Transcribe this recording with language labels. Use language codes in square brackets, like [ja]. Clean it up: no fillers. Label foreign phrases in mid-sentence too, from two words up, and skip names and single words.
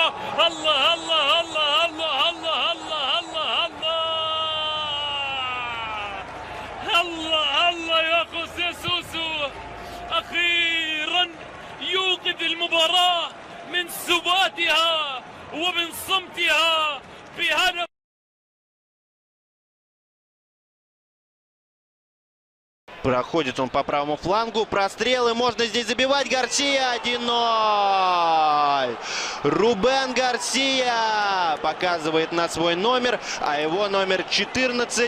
[ar] الله الله الله الله الله الله الله الله الله الله يا خوسيه سوسو، أخيرا يوقظ المباراة من سباتها ومن صمتها بهدف. [ru] Проходит он по правому флангу, прострел, и можно здесь забивать. Гарсия 1-0. Рубен Гарсия показывает на свой номер, а его номер 14.